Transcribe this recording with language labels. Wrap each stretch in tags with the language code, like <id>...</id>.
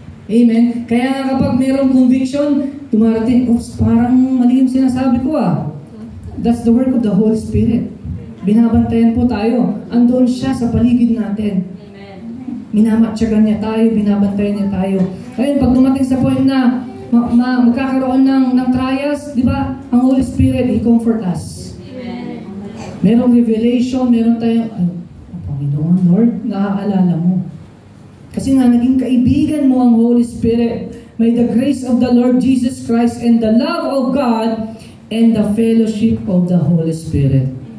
<tl>Amen. Kaya kapag mayroong conviction, dumarating, parang mali yung sinasabi ko</tl> <en>That's the work of the Holy Spirit.</en> <tl>Binabantayan po tayo. Andoon siya sa paligid natin. Minamatsagan niya tayo, binabantayan niya tayo. Kaya pag dumating sa point na magkakaroon ng trials, di ba?</tl> <en>Ang Holy Spirit, He comfort us.</en> <tl>Merong revelation, meron tayong, Panginoon, Lord, naaalala mo. Kasi nga, naging kaibigan mo ang Holy Spirit.</tl> <en>May the grace of the Lord Jesus Christ and the love of God and the fellowship of the Holy Spirit.</en>